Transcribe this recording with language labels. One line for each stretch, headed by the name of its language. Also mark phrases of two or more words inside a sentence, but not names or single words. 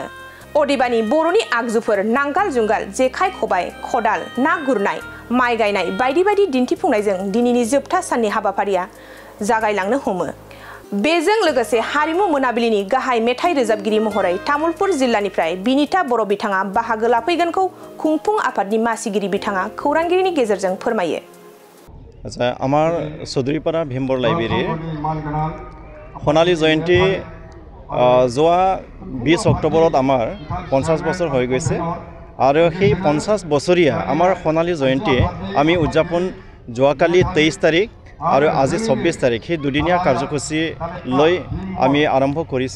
Bodo: अदेबानि बर'नि आगजुफोर नांगाल जुंगाल जेखाइ खबाइ खदाल ना गुरनाय माइ गायनाय बायदि बायदि दिन्थिफुंनायजों दिनैनि जोबथा साननि हाबाफारिया जागायलांनो हमो। बेजों लोगोसे हारिमु मोनाबिलिनि गाहाय मेथाइ रोजाबगिरि महरै तामुलपुर जिल्लानिफ्राय बिनिता बर' बिथाङा बाहागो लाफैगोनखौ खुंफुं आफादनि मासिगिरि बिथाङा खौरांगिरिनि गेजेरजों फोरमायो।
Assamese: आচ্ছা আমার চৌধুৰীপাৰা ভিম্বৰ লাইব্ৰেৰী সোণালী জয়ন্তী যোৱা 20 অক্টোবৰত আমাৰ 50 বছৰ হৈ গৈছে আৰু সেই 50 বছৰীয়া আমাৰ সোণালী জয়ন্তী আমি উদযাপন যোৱাকালি 23 তাৰিখ আৰু আজি 24 তাৰিখ সেই দুদিনীয়া কাৰ্যসূচী লৈ আমি আৰম্ভ কৰিছে।